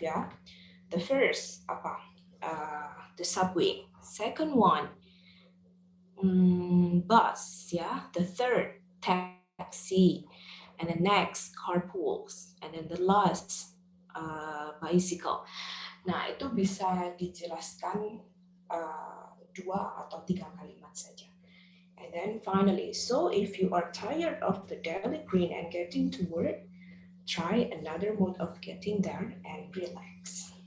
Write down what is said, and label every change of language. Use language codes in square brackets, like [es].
[en] Yeah, the first apa? The subway. Second one, bus. Yeah, the third taxi, and the next carpools, and then the last bicycle. [id] Nah, itu bisa dijelaskan dua atau tiga kalimat saja. [en] And then finally, so if you are tired of the daily grind and getting to work, try another mode of getting there and relax.